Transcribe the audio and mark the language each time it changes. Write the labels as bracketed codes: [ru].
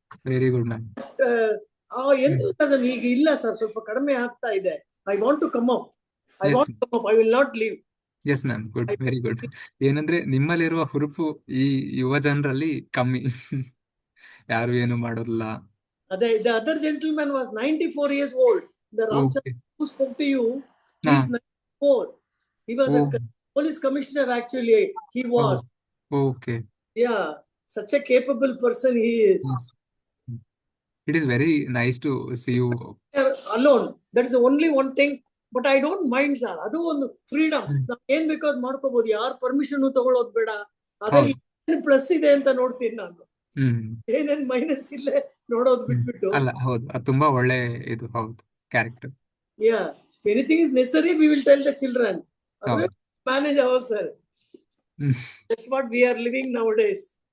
[en] Very good ma'am. [kn] Enthusiasm ಈಗ ಇಲ್ಲ sir, ಸ್ವಲ್ಪ ಕಡಿಮೆ ಆಗ್ತಾ ಇದೆ. [en] I want to come up. I will not leave. Yes ma'am, good, very good. [kn] ಏನಂದ್ರೆ ನಿಮ್ಮಲ್ಲಿರುವ ಹುರುಪು ಈ ಯುವ ಜನರಲ್ಲಿ ಕಮ್ಮಿ, ಯಾರು ಏನು ಮಾಡೋದಿಲ್ಲ. [en] ಅದೇ, the other gentleman was 94 years old. The Ramchandra who spoke to you, he is 94. He was a police commissioner actually. He was. Okay. Yeah, such a capable person he is. Yes. It is very nice to see you alone. That is the only one thing. But I don't mind, sir. [kn] ಅದು ಒಂದು freedom. ನಾವು ಏನ್ ಬೇಕಾದ್ ಮಾಡ್ಕೋಬಹುದು, ಯಾರ permission ತಗೊಳ್ಳೋದು ಬೇಡ. ಅದ್ರಲ್ಲಿ ಏನ್ ಪ್ಲಸ್ ಇದೆ ಅಂತ ನೋಡ್ತೀನಿ ನಾನು, ಏನೇನ್ ಮೈನಸ್ ಇಲ್ಲೇ ನೋಡೋದು ಬಿಟ್ಬಿಟ್ಟು. ಅಲ್ಲ, ಹೌದು, ಅದು ತುಂಬಾ ಒಳ್ಳೆ ಇದು. ಹೌದು, character. [en] Yeah, if anything is necessary, we will tell the children. Manage ourselves. That's what we are living nowadays.